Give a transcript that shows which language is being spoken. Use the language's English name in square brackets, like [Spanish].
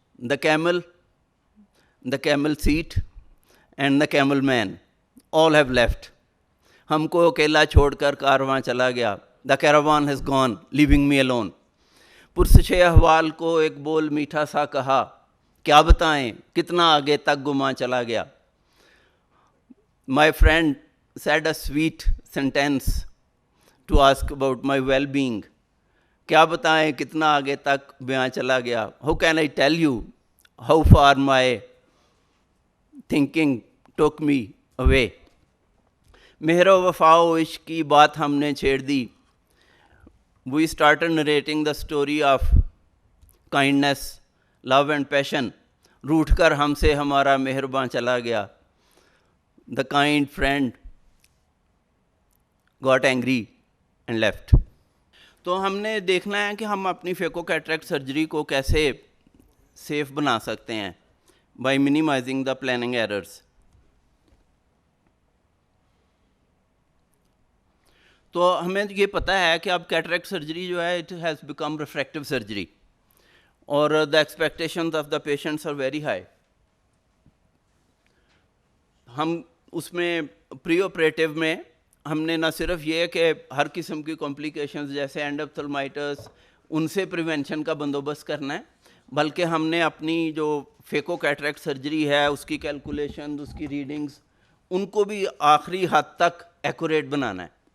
[English] The camel seat and the camel man all have left. [Urdu] ہم کو اکیلا چھوڑ کر کارواں چلا گیا. [English] The caravan has gone leaving me alone. [Urdu] پرسش احوال کو ایک بول میٹھا سا کہا، کیا بتائیں کتنا آگے تک گماں چلا گیا. [English] My friend said a sweet sentence to ask about my well-being. [Urdu] کیا بتائیں کتنا آگے تک بیاں چلا گیا. [English] How can I tell you how far my thinking took me away. [Urdu] مہر و وفا و عشق کی بات ہم نے چھیڑ دی. [English] We started narrating the story of kindness, love and passion. [Urdu] روٹھ کر ہم سے ہمارا مہرباں چلا گیا. [English] The kind friend got angry and left. [Urdu] تو ہم نے دیکھنا ہے کہ ہم اپنی فیکو کیٹریکٹ سرجری کو کیسے سیف بنا سکتے ہیں [English] by minimizing the planning errors. [Urdu] تو ہمیں یہ پتہ ہے کہ اب کیٹریکٹ سرجری جو ہے [English] it has become refractive surgery [Urdu] اور [English] the expectations of the patients are very high. [Urdu] ہم اس میں پری آپریٹیو میں ہم نے نہ صرف یہ کہ ہر قسم کی کمپلیکیشنز جیسے اینڈوپتھلمائٹس ان سے پریونشن کا بندوبست کرنا ہے، بلکہ ہم نے اپنی جو فیکو کیٹریکٹ سرجری ہے اس کی کیلکولیشن، اس کی ریڈنگز، ان کو بھی آخری حد تک ایکوریٹ بنانا ہے.